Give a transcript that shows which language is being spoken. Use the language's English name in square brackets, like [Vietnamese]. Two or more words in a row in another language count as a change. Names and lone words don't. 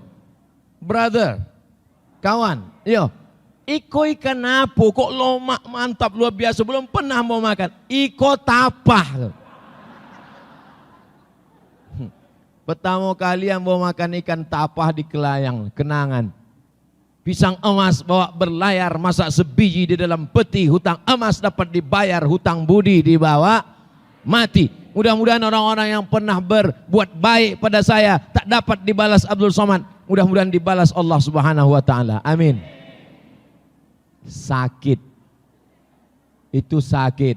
[Minangkabau] Brother, kawan, yo, iko ikan apa kok lomak mantap luar biasa, belum pernah ambo makan. Iko tapah. [Indonesian] Pertama kali ambo makan ikan tapah di Kelayang, kenangan. Pisang emas bawa berlayar, masak sebiji di dalam peti, hutang emas dapat dibayar, hutang budi dibawa mati. Mudah-mudahan orang-orang yang pernah berbuat baik pada saya tak dapat dibalas Abdul Somad. Mudah-mudahan dibalas Allah Subhanahu wa taala. Amin. Sakit. Itu sakit.